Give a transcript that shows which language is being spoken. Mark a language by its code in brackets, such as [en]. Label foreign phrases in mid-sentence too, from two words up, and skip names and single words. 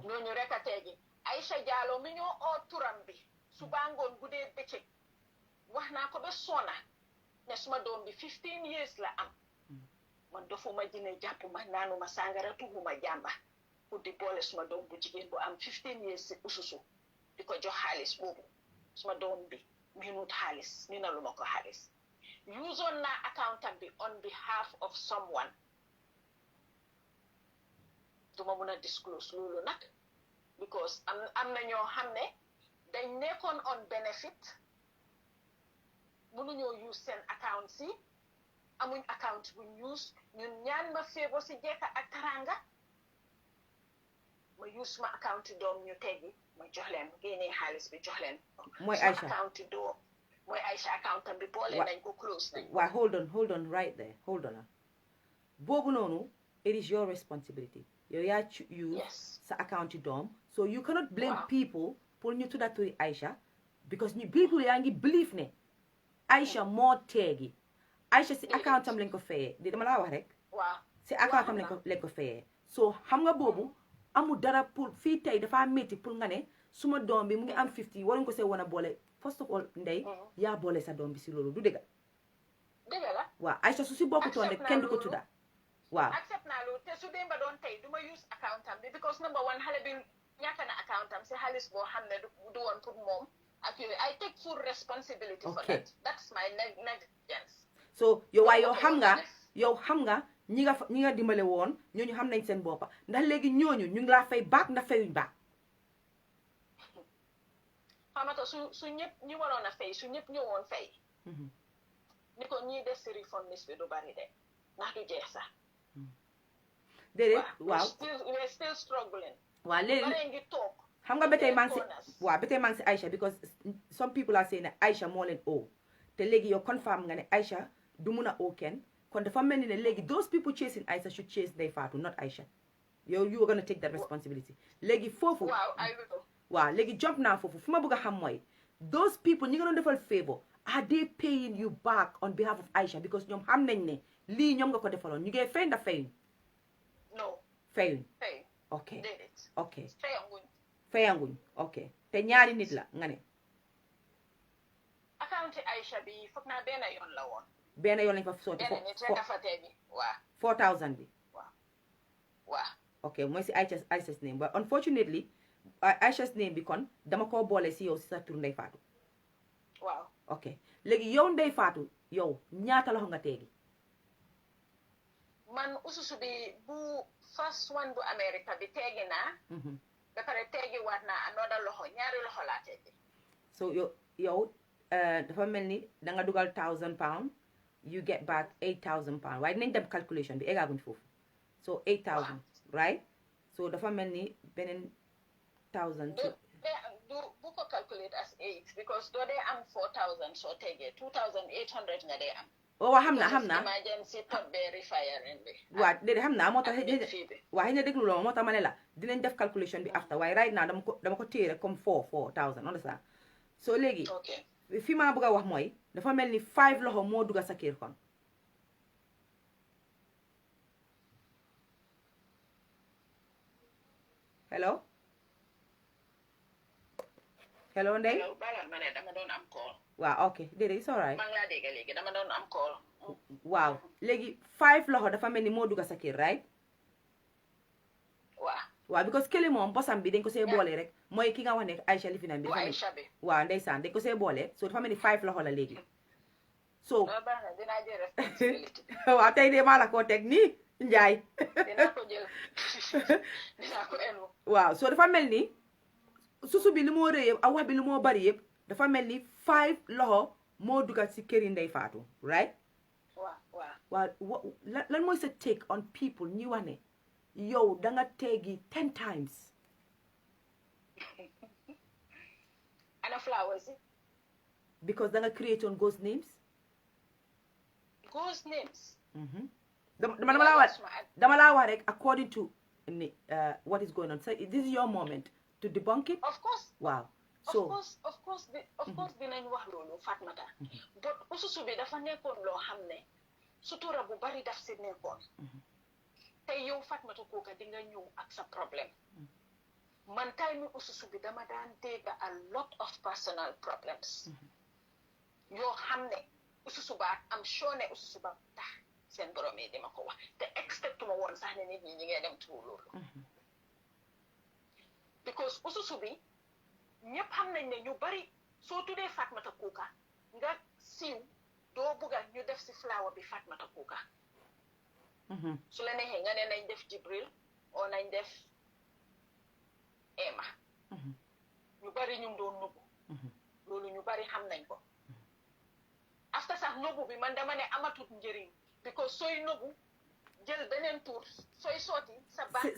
[wo] ñooñu rek a tegi Aïcha Diallo mi ñoo oo turam bi suba ngoon guddee bëccëg wax naa ko ba sona ne suma doom bi 15 years la am man dofuma jine jàppuma naanuma sàngara tuxuma jàmba pour di boole suma doom bu jigéen bu am 15 years si ususu di ko jox xaalis boobu suma doom bi minut xaalis minaluma ko xaalis usoon naa accountant bi [en] on behalf of someone [wo] duma mun a disclose loolu nag because am na ñoo xam ne dañ nekkoon [en] on benefit [wo] mënuñoo use seen account si amuñ account buñ use ñun ñaan ma feebo si jekka ak taranga ma use suma account doom ñu teggi ma jox leen génnee xaalis bi jox leen mooy suma Aïcha account doom mooy Aïcha account am bi boole nañ ko close nañ waaw [en] hold on right there hold on [wo] boobu noonu [en] it is your responsibility [wo] yow yaa use sa account doom [en] so you cannot blame people [wo] pour ñu tudda turi Aïcha because ñu people yaa ngi believe ne Aïcha moo teegi Aïcha si account am lañ ko fayee di dama laa wax rek si account am lañ ko fayee so xam nga boobu amul dara pour fii tey dafa métti pour nga ne suma doom bi mu ngi am 50 waruñ ko see wan a boole [en] first of all [wo] Ndey yaa boole sa doom bi si loolu du dëgg la waaw Aïcha su si bokkutoon rek kenn du ko tudda waaw accept naa loolu te su démba doon tey du ma use account am bi because number one xale bi ñàkk na account am si xaalis boo xam ne du woon pour moom ak yooyu [en] I take full responsibility for that that's my negligence [wo] so yow waaye yow xam nga ñi nga dimbale woon ñooñu xam nañ seen boppa ndax léegi ñooñu ñu ngi laa fay baak ndax fayuñ baak xamata su ñëpp ñi waroon a fay su ñëpp ñëwoon fay ni ko ñii des si refund list bi du bari de ndax du jeex sax déedéet waaw [en] we're still struggling [wo] waaw léegi bare ngi toog xam nga ba tey maa ngi si Aïcha because [en] some people are saying [wo] ne Aïcha moo leen oo te léegi yow confirm nga ne Aïcha du mun a oo kenn kon dafa mel ni ne léegi [en] those people chasing Aïcha should chase Ndey Fatou not Aïcha [wo] yow [en] you are gonna take that responsibility [wo] léegi foofu waaw léegi jump naa foofu fu ma bëgg a xam mooy [en] those people [wo] ñi nga doon defal [en] favor are they paying you back on behalf of Aïcha because [wo] ñoom xam nañ ne lii ñoom nga ko defaloon ñu ngi fay ndax fayuñ fayuñ ok fayanguñ ok te ñaari nit la nga ne account Aïcha bi foog naa benn yoon la woon benn yoon lañ fa sooti benn nit rek a fa tee bi waaw 4000 bi waaw ok mooy si [en] Aïcha's name but unfortunately Aïcha's name [wo] bi kon dama koo boole si yow si sa tur Ndey Fatou waaw ok léegi yow Ndey Fatou yow ñaata loxo nga teegi man ususu bi bu [en] first one [wo] bu America bi teegi naa ba pare teegi waat naa another loxo ñaari loxo laa teegi so yow dafa mel ni da nga dugal £1000 [en] you get back [wo] £8000 waaye dinañ dem calculation bi eggaaguñ foofu so 8000 right so dafa mel ni beneen 1000 bu ko [en] calculate as 8 because [wo] doo dee am 4000 soo tegee 2800 nga dee am waaw xam naa [en] emergency pot be refiring bi [wo] waaw déedéet xam naa moo tax waaw xëy na déglu loo moo tax ma ne la dinañ def calculation bi after waaye [en] right now [wo] dama ko téye rek comme 4000 understand so léegi fi maa bëgg a wax mooy dafa mel ni 5 loxo moo dugga sa kër kon hello Ndey balal ma ne dama doon am call waaw ok déedéet [en] it's alright [wo] maa ngi laa dégg léegi dama doon am call waaw léegi 5 loxo dafa mel ni moo dugga sa kër right waaw because kële moom bosam bi dañ ko see boole rek mooy ki nga wax ne Aïcha lifinam bi Aïcha bi waaw ndeysaan dañ ko see boole so dafa mel ni 5 loxo la léegi so dinaa jël responsibility waaw tey de maa la koo teg nii Njaay dinaa ko jël dinaa ko enu waaw so dafa mel ni susu bi li moo rëy yëpp ak wax bi li moo bari yëpp dafa mel ni 5 loxo moo dugal si këri Ndey Fatou right waaw lan mooy sa [en] take on people [wo] ñi wax ne yow da nga teegi 10 times ana flowers [en] because [wo] da nga [en] create on ghost names [wo] dama laa wax rek [en] according to what is going on so this is your moment to debunk it of course [wo] waaw so [en] of course [wo] dinañ wax loolu Fatmata but ususu bi dafa nekkoon loo xam ne sutura bu bari daf si nekkoon te yow Fatmata kooka di nga ñëw ak sa problème man time ususu bi dama daan dégg [en] a lot of personal problems [wo] yoo xam ne ususu ba am sure ne ususu ba tax seen borom yi di ma ko wax te expect ma woon sax ne nit ñi ngay dem tuur loolu because ususu bi ñëpp xam nañ ne ñu bari soo tuddee Fatmata Kuka nga siiw doo bugga ñu def si flower bi Fatmata Kuka su la neexee nga ne nañ def Jibril o nañ def Emma ñu bari ñu doon nubbu loolu ñu bari xam nañ ko after sax nubbu bi man dama ne amatut njëriñ because sooy nubbu jël beneen tour sooy sotti sa banque